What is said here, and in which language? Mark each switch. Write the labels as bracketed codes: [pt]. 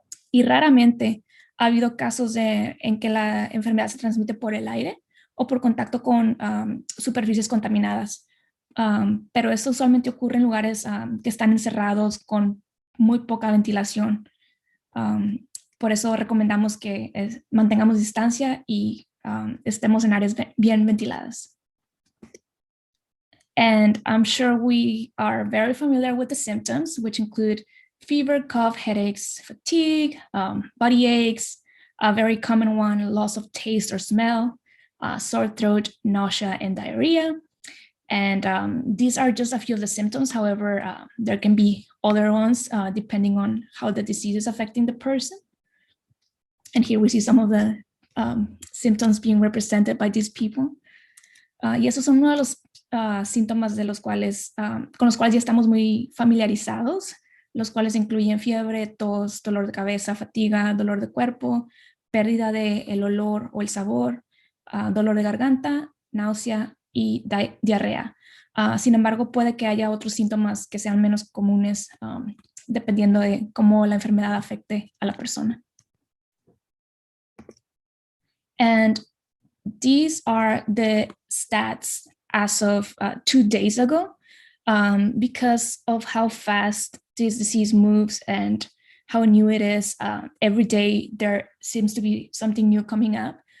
[es] Y raramente ha habido casos en que la enfermedad se transmite por el aire o por contacto con superficies contaminadas. Pero eso usualmente ocurre en lugares que están encerrados con muy poca ventilación. Por eso recomendamos que mantengamos distancia y estemos en áreas bien ventiladas. [en] And I'm sure we are very familiar with the symptoms, which include fever, cough, headaches, fatigue, body aches, a very common one, loss of taste or smell, sore throat, nausea, and diarrhea. And these are just a few of the symptoms. However, there can be other ones depending on how the disease is affecting the person. And here we see some of the symptoms being represented by these people. [es] Y esos son uno de los síntomas con los cuales ya estamos muy familiarizados, los cuales incluyen fiebre, tos, dolor de cabeza, fatiga, dolor de cuerpo, pérdida del olor o el sabor, dolor de garganta, náusea y diarrea. Sin embargo, puede que haya otros síntomas que sean menos comunes dependiendo de cómo la enfermedad afecte a la persona. [en] And these are the stats as of 2 days ago. Because of how fast this disease moves and how new it is, every day there seems to be something new coming up.